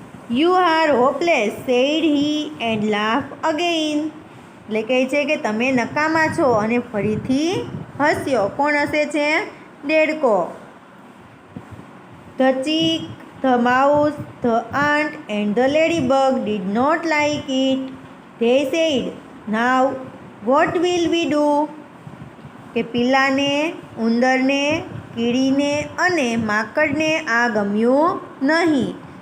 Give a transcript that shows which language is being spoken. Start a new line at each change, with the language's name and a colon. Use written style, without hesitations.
English: You are hopeless, said he and laugh again.
Gujarati: એટલે કહે છે કે તમે નકામા છો અને ફરીથી હસ્યો. કોણ હસે છે? દેડકો.
English: The chick, the mouse, the ant and the ladybug did not like it. They said, "Now what will we do?"
Gujarati: કે પીલાને, ઉંદરને, કીડીને અને માકડને આ ગમ્યું નહીં.